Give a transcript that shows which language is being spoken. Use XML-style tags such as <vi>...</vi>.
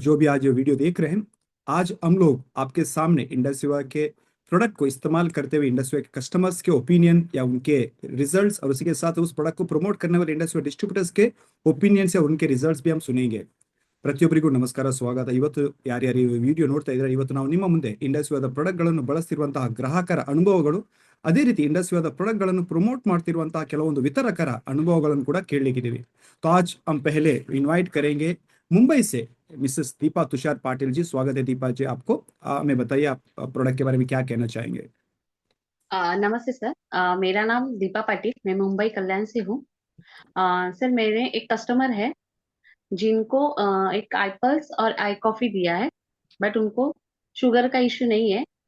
<hi>जो भी आज ये वीडियो देख रहे हैं, आज हम लोग आपके सामने इंडसविवा के प्रोडक्ट को इस्तेमाल करते हुए इंडसविवा के कस्टमर्स के ओपिनियन या उनके रिजल्ट्स और उसी के साथ उस प्रोडक्ट को प्रमोट करने वाले इंडस्ट्रियल डिस्ट्रीब्यूटर्स के ओपिनियंस या उनके रिजल्ट्स भी हम सुनेंगे।</hi> <kn>ಪ್ರತಿಯೊಬ್ಬರಿಗೂ ನಮಸ್ಕಾರ, ಸ್ವಾಗತ। ಇವತ್ತು ಯಾರ್ಯಾರು ಈ ವಿಡಿಯೋ ನೋಡ್ತಾ ಇದ್ದಾರೆ, ಇವತ್ತು ನಾವು ನಿಮ್ಮ ಮುಂದೆ ಇಂಡಸ್ವಿವಾದ ಪ್ರಾಡಕ್ಟ್ಗಳನ್ನು ಬಳಸ್ತಿರುವಂತಹ ಗ್ರಾಹಕರ ಅನುಭವಗಳು, ಅದೇ ರೀತಿ ಇಂಡಸ್ವಿವಾದ ಪ್ರಾಡಕ್ಟ್ಗಳನ್ನು ಪ್ರಮೋಟ್ ಮಾಡ್ತಿರುವಂತಹ ಕೆಲವೊಂದು ವಿತರಕರ ಅನುಭವಗಳನ್ನು ಕೂಡ ಕೇಳಲಿಕ್ಕಿದ್ದೀವಿ।</kn> <hi>तो आज हम पहले इनवाइट करेंगे मुंबई से मिसेस दीपा तुषार पाटिल जी। स्वागत है दीपा जी आपको। हमें बताइए आप प्रोडक्ट के बारे में क्या कहना चाहेंगे। नमस्ते सर। मेरा नाम दीपा पाटिल, मैं मुंबई कल्याण से हूँ। सर मेरे एक कस्टमर है जिनको एक आईपल्स और आई कॉफी दिया है, बट उनको शुगर का इश्यू नहीं है।</hi>